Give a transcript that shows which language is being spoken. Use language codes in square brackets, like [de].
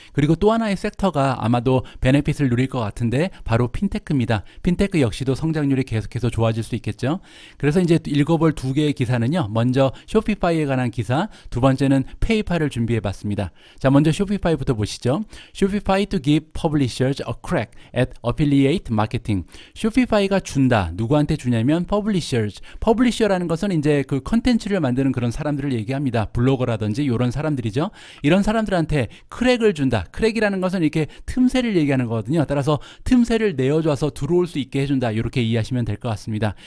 [ko] 그리고 또 하나의 섹터가 아마도 베네핏을 누릴 것 같은데 바로 핀테크입니다. 핀테크 역시도 성장률이 계속해서 좋아질 수 있겠죠. 그래서 이제 읽어볼 두 개의 기사는요, 먼저 쇼피파이에 관한 기사, 두 번째는 페이팔을 준비해 봤습니다. 자, 먼저 쇼피파이부터 보시죠. [en] 쇼피파이 to give publishers a crack at affiliate marketing. [ko] 쇼피파이가 준다. 누구한테 주냐면 퍼블리셔라는 것은 이제 그 컨텐츠를 만드는 그런 사람들을 얘기합니다. 블로거라든지 이런 사람들이죠. 이런 사람들한테 크랙을 준다. 크랙이라는 것은 이렇게 틈새를 얘기하는 거거든요. 따라서 틈새를 내어줘서 들어올 수 있게 해준다, 이렇게 이해하시면 될 것 같습니다.